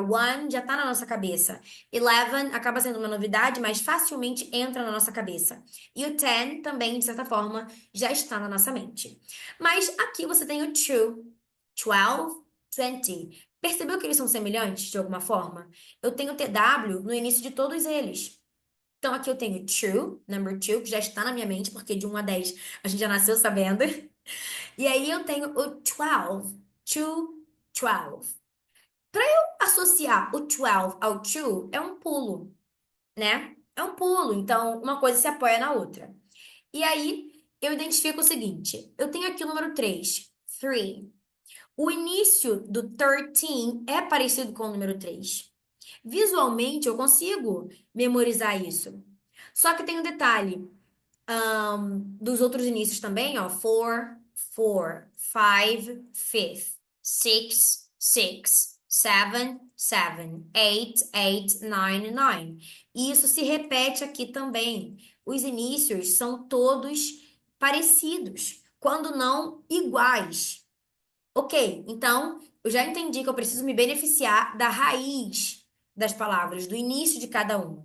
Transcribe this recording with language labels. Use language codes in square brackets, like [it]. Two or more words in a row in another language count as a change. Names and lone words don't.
[pt] One já tá na nossa cabeça. 11 acaba sendo uma novidade, mas facilmente entra na nossa cabeça. E o 10 também, de certa forma, já está na nossa mente. Mas aqui você tem o two, 12, 20. Percebeu que eles são semelhantes de alguma forma? Eu tenho TW no início de todos eles. Então aqui eu tenho [en] two, number two, [pt] que já está na minha mente, porque de 1 a 10 a gente já nasceu sabendo. E aí eu tenho o 12, to 12. Para eu associar o 12 ao to, é um pulo, né? É um pulo, então uma coisa se apoia na outra. E aí eu identifico o seguinte: eu tenho aqui o número 3, 3. O início do 13 é parecido com o número 3. Visualmente eu consigo memorizar isso. Só que tem um detalhe. Dos outros inícios também, ó. [en] Four, four, five, fifth, six, six, seven, seven, eight, eight, nine, nine. [pt] E isso se repete aqui também. Os inícios são todos parecidos, quando não iguais. Ok, então eu já entendi que eu preciso me beneficiar da raiz das palavras, do início de cada uma.